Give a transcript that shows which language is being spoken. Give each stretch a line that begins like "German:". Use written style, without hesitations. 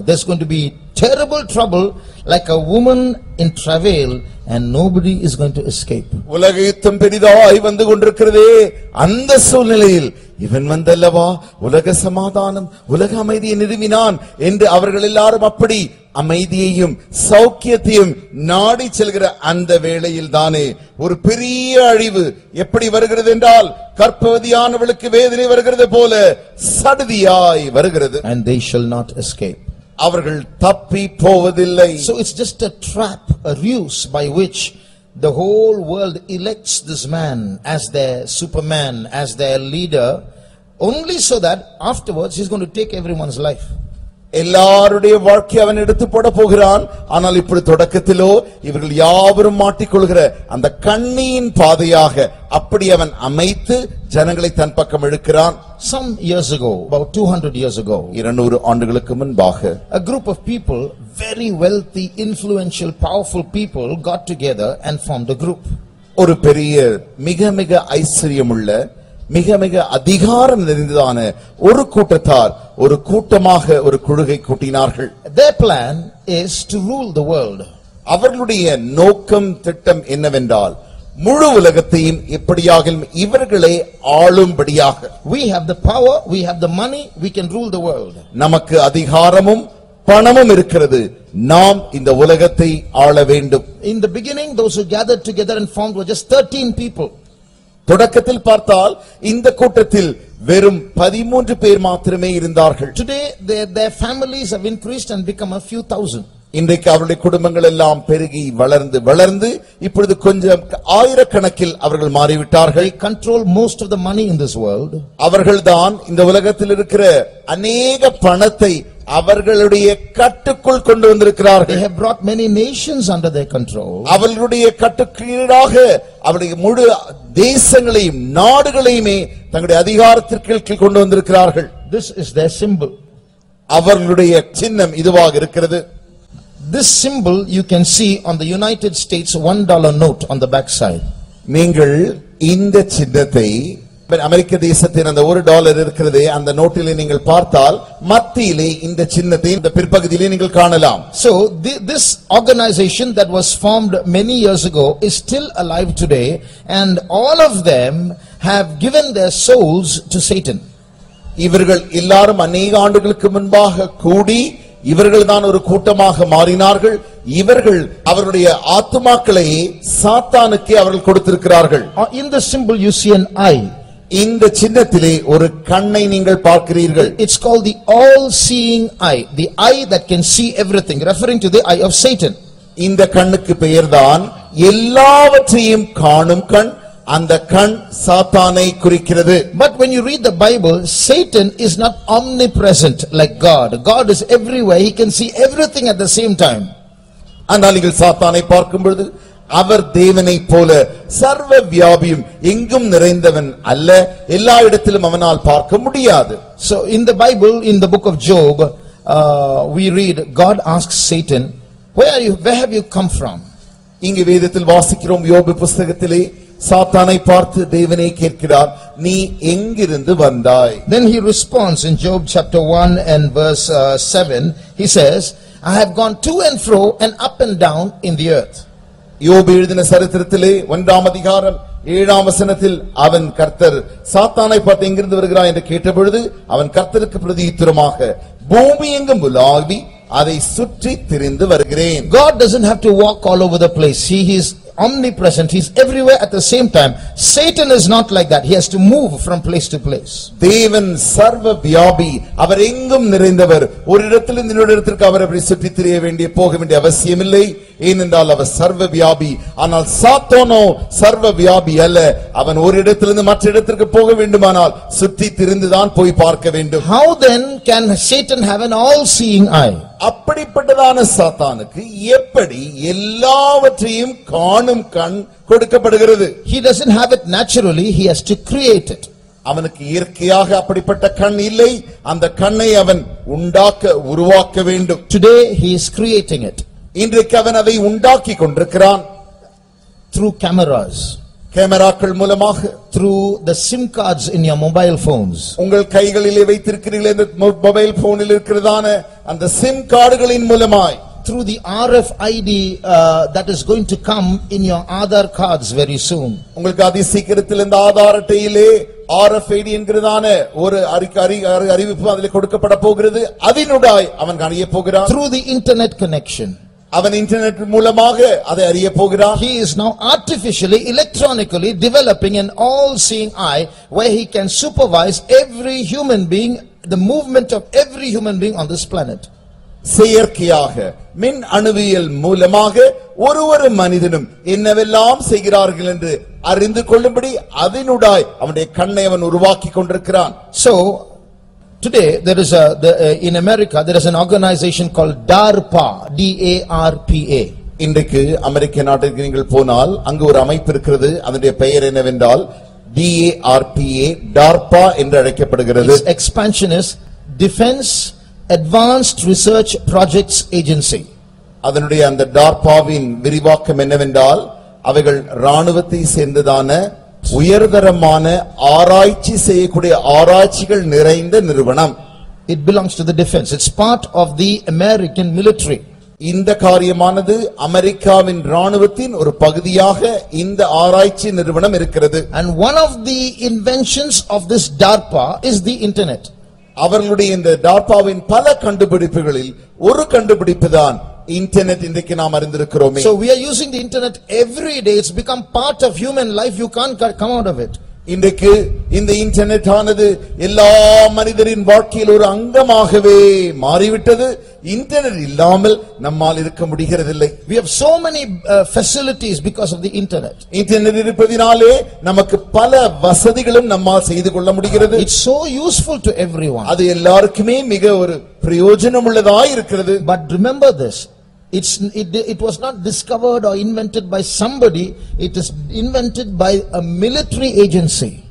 English: There's going to be terrible trouble like a woman in travail, and nobody is going to escape.
Tamil: உலக யுத்தம் பெரிதாய் வந்து கொண்டிருக்கிறதே, அந்த சூழ்நிலையில் இவன் வந்தல்லவா உலக சமாதானம், உலக அமைதியை நிறுவினான் என்று அவர்கள் எல்லாரும் அப்படி அமைதியையும் சௌக்கியத்தையும் நாடி செல்கிற அந்த வேளையில் தானே ஒரு பெரிய அழிவு எப்படி வருகிறது என்றால் கர்ப்பவதியானவளுக்கு வேதனை வருகிறது போல சடுதியாய் வருகிறது.
English: And they shall not escape.
Tamil: அவர்கள் தப்பி போவதில்லை.
English: So it's just a trap, a ruse by which the whole world elects this man as their superman, as their leader, only so that afterwards he's going to take everyone's life.
Tamil: எல்லாருடைய வாழ்க்கை அவன் எடுத்து போட போகிறான். ஆனால் இப்படி தொடக்கத்திலோ இவர்கள் யாவரும் மாட்டிக்கொள்கிற அந்த கண்ணியின் பாதையாக அப்படி அவன் அமைத்து ஜனங்களை தன் பக்கம் இழுக்கிறான்.
English: Some years ago, about 200 years ago,
Tamil: 200 ஆண்டுகளுக்கு முன்பாக
English: a group of people, very wealthy, influential, powerful people got together and formed a group.
Tamil: ஒரு பெரிய மிக மிக ஐஸ்வர்யமுள்ள மிக மிக அதிகாரம் நிறைந்ததான ஒரு கூட்டத்தார் ஒரு கூட்டமாக ஒரு குழுவை கூட்டினார்கள்.
English: Their plan is to rule the world.
Tamil: அவர்களுடைய நோக்கம் திட்டம் என்னவென்றால் முழு உலகத்தையும் எப்படியாக இவர்களே ஆளும்படியாக.
English: We have the power, we have the money, we can rule the world.
Tamil: நமக்கு அதிகாரமும் பணமும் இருக்கிறது, நாம் இந்த உலகத்தை ஆள வேண்டும்.
English: In the beginning, those who gathered together and formed were just 13 people.
Tamil: தொடக்கத்தில் பார்த்தால் இந்த கூட்டத்தில் வெறும் 13 பேர் மாத்திரமே இருந்தார்கள்.
English: Today their families have increased and become a few thousand.
Tamil: இன்றைக்கு அவருடைய குடும்பங்கள் எல்லாம் பெருகி வளர்ந்து இப்பொழுது கொஞ்சம் ஆயிரக்கணக்கில் அவர்கள் மாறிவிட்டார்கள்.
English: They control most of the money in this world.
Tamil: அவர்கள்தான் இந்த உலகத்தில் இருக்கிற அநேக பணத்தை அவர்களுடைய கட்டுக்குள் கொண்டு வந்திருக்கிறார்கள்.
English: They have brought many nations under their control.
Tamil: அவர்களுடைய கட்டுக்கீழாக அவருடைய முழு தேசங்களையும் நாடுகளையுமே தங்களுடைய அதிகாரத்திற்கு கொண்டு வந்திருக்கிறார்கள்.
English: This is their symbol.
Tamil: அவர்களுடைய சின்னம் இதுவாக இருக்கிறது.
English: This symbol you can see on the United States $1 note on the back side.
Tamil: நீங்கள் இந்த சின்னத்தை அமெரிக்க தேசத்தின் அந்த $1 இருக்கிறதே அந்த நோட்டிலே நீங்கள் பார்த்தால் மத்தியிலே இந்த சின்னத்தை இந்த பிற்பகுதியிலே நீங்கள் காணலாம்.
English: So this organization that was formed many years ago is still alive today, and all of them have given their souls to Satan.
Tamil: இவர்கள் எல்லாரும் அநேக ஆண்டுகளுக்கு முன்பாக கூடி இவர்கள் தான் ஒரு கூட்டமாக மாறினார்கள். இவர்கள் அவருடைய ஆத்துமாக்களை சாத்தானுக்கு அவர்கள் கொடுத்திருக்கிறார்கள்.
English: In the symbol you see an eye.
Tamil: இந்த சின்னத்திலே ஒரு கண்ணை நீங்கள் பார்க்கிறீர்கள்.
English: It's called the all-seeing eye, the eye that can see everything, referring to the eye of Satan.
Tamil: இந்த கண்ணுக்கு பெயர்தான் எல்லாவற்றையும் காணும் கண். அந்த கண் சாத்தானை குறிக்கிறது.
English: But when you read the Bible, Satan is not omnipresent like God. God is everywhere. He can see everything at the same time.
Tamil: ஆனால் நீங்கள் சாத்தானை பார்க்கும் பொழுது அவர் தேவனை போல சர்வ வியாபியும் எங்கும் நிறைந்தவன் அல்ல. எல்லா இடத்திலும் அவனால் பார்க்க முடியாது.
English: So in the Bible, in the book of Job, we read, God asks Satan, where have you come from?
Tamil: இங்கு வேதத்தில் வாசிக்கிறோம், யோபு புத்தகத்திலே சாத்தானை பார்த்து தேவனை கேட்கிறார், நீ எங்கிருந்து வந்தாய்?
English: Then he responds in Job chapter 1 and verse 7. He says, I have gone to and fro and up and down in the earth.
Tamil: யோபு எழுதின சரித்திரத்திலே 1ஆம் அதிகாரம் 7ஆம் வசனத்தில் அவன் கர்த்தர் சாத்தானை பார்த்து எங்கிருந்து வருகிறாய் என்று கேட்டபொழுது அவன் கர்த்தருக்கு பிரதியுத்தரமாக பூமி எங்கும் உலாவி அதை சுற்றி திரிந்து வருகிறேன்.
English: God doesn't have to walk all over the place. He is omnipresent. He is everywhere at the same time. Satan is not like that. He has to move from place to place.
Tamil: தேவன் சர்வ வியாபி, அவர் எங்கும் நிறைந்தவர். ஒரு இடத்திலிருந்து இன்னொரு இடத்திற்கு அவர் அப்படி சுற்றி திரிய போக வேண்டிய அவசியம் இல்லை. ஏனென்றால் அவர் சர்வ வியாபி. ஆனால் சாத்தானோ சர்வ வியாபி அல்ல. அவன் ஒரு இடத்திலிருந்து மற்ற இடத்திற்கு போக வேண்டுமானால் சுற்றி திரிந்துதான் போய் பார்க்க வேண்டும்.
English: How then can Satan have an all-seeing eye?
Tamil: அப்படிப்பட்டதான சாத்தானுக்கு எப்படி எல்லாவற்றையும் காணும் கண் கொடுக்கப்படுகிறது?
English: He doesn't have it naturally. He has to create it.
Tamil: அவனுக்கு இயற்கையாக அப்படிப்பட்ட கண் இல்லை. அந்த கண்ணை அவன் உருவாக்க வேண்டும்.
English: Today he is creating it.
Tamil: இன்றைக்கு அவன் அதை உண்டாக்கி கொண்டிருக்கிறான்.
English: Through cameras,
Tamil: கேமராக்கள் மூலமாக,
English: through the SIM cards in your mobile phones.
Tamil: உங்கள் கைகளிலே வைத்திருக்கிறீர்களே இந்த மொபைல் போனில் இருக்கிறதான அந்த சிம் கார்டுகளின் மூலமாய்,
English: through the RFID that is going to come in your Aadhaar cards very soon.
Tamil: உங்களுக்கு அதி சீக்கிரத்தில் இந்த ஆதார் அட்டையிலே RFID என்கிறதான ஒரு அறிவிப்பு அதிலே கொடுக்கப்பட போகிறது. அதனூடாய் அவன் அறிய போகிறான்.
English: Through the internet connection.
Tamil: அவன் இன்டர்நெட் மூலமாக அதை அறிய போகிறான்.
English: He is now artificially, electronically developing an all-seeing eye where he can supervise every human being, the movement of every human being on this planet.
Tamil: செயற்கையாக மின் அணுவியல் மூலமாக ஒரு மனிதனும் என்னவெல்லாம் செய்கிறார்கள் என்று அறிந்து கொள்ளும்படி அதனூடாய் அவனுடைய கண்ணை அவன் உருவாக்கி கொண்டிருக்கிறான்.
English: So today there is in America there is an organization called DARPA, DARPA.
Tamil: இன்றைக்கு அமெரிக்க நாட்டிற்கு நீங்கள் போனால் அங்கு ஒரு அமைப்பு இருக்கிறது. அதனுடைய பெயர் என்னவென்றால் DARPA என்று அழைக்கப்படுகிறது.
English: Its expansion is Defense Advanced Research Projects Agency.
Tamil: அதனுடைய அந்த DARPAவின் விரிவாக்கம் என்னவென்றால் அவைகள் ராணுவத்தை சேர்ந்ததான உயர்தரமான ஆராய்ச்சி செய்யக்கூடிய ஆராய்ச்சிகள் நிறைந்த நிறுவனம்.
English: It belongs to the defense. It's part of the American military.
Tamil: இந்த காரியமானது அமெரிக்காவின் ராணுவத்தின் ஒரு பகுதியாக இந்த ஆராய்ச்சி நிறுவனம் இருக்கிறது.
English: And one of the inventions of this DARPA is the internet.
Tamil: அவர்களுடைய இந்த DARPAவின் பல கண்டுபிடிப்புகளில் ஒரு கண்டுபிடிப்பு தான் இன்டர்நெட். இன்றைக்கு நாம் அறிந்திருக்கிறோம்.
English: So we are using the internet every day. It's become part of human life. You can't come out of it.
Tamil: இன்றைக்கு இந்த இன்டர்நெட் ஆனது எல்லா மனிதரின் வாழ்க்கையில் ஒரு அங்கமாகவே மாறிவிட்டது. இன்டர்நெட் இல்லாமல் நம்மால் இருக்க முடிகிறதில்லை.
English: We have so many facilities because of the internet.
Tamil: Internet இருப்பதினாலே நமக்கு பல வசதிகளும் நம்மால் செய்து கொள்ள முடிகிறது.
English: It's so useful to everyone.
Tamil: அது எல்லாருக்குமே மிக ஒரு பிரயோஜனமுள்ளதாய் இருக்கிறது.
English: But remember this, it was not discovered or invented by somebody. It is invented by a military agency.